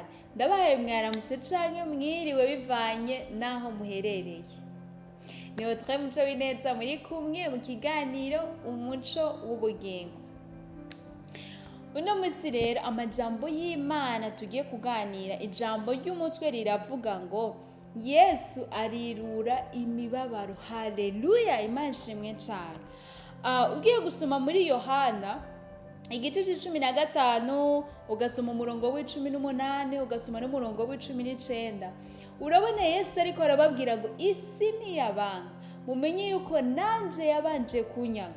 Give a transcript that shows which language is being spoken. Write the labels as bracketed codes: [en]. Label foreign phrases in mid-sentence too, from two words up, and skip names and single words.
[rn] Ndabahaye mwaramutse canke mwiriwe bivanye naho muherereye. Ni Audrey Muco w'ineza muri kumwe mu kiganiro Umuco W'ubugingo. Uno musi rero amajambo y'Imana tugiye kuganira, ijambo ry'umutwe riravuga ngo Yesu arirura imibabaro. Haleluya, Imana ishimwe cyane. Ugiye gusoma muri Yohana igice c'15 ugasoma umurongo w'18 ugasoma n'umurongo w'19, urabona Yesu ariko arababwira ngo isi ntiyabanga, mumenye yuko nanje yabanje kunyanga.